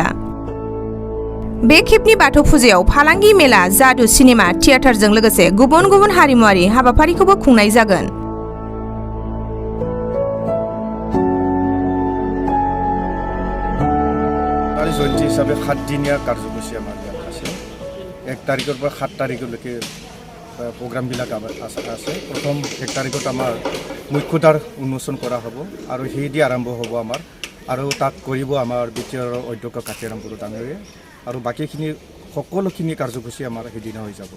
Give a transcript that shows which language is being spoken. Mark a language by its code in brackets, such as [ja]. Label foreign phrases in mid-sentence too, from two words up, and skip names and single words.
[brx] बे खेबनि बाथौ फुजायाव फालांगि मेला, जादु, सिनेमा, थियेटारजों लोगोसे गुबुन गुबुन हारिमुआरि हाबाफारिखौबो खुंनाय जागोन। जयन्ती हिसाबै 7 दिनिया [as] কাৰ্যসূচী আমাৰ ইয়াত আছে। 1 তাৰিখৰ পৰা 7 তাৰিখলৈকে প্ৰগ্ৰামবিলাক আছে। প্ৰথম 1 তাৰিখত আমাৰ মুখ্যদ্বাৰ উন্মোচন কৰা হ'ব আৰু সেইদি আৰম্ভ হ'ব আমাৰ আৰু তাত কৰিব আমাৰ বিটিআৰৰ অধ্যক্ষ কাতিৰাম বড়ো ডাঙৰীয়ে আৰু বাকীখিনি সকলোখিনি কাৰ্যসূচী আমাৰ সেইদিনা হৈ যাব।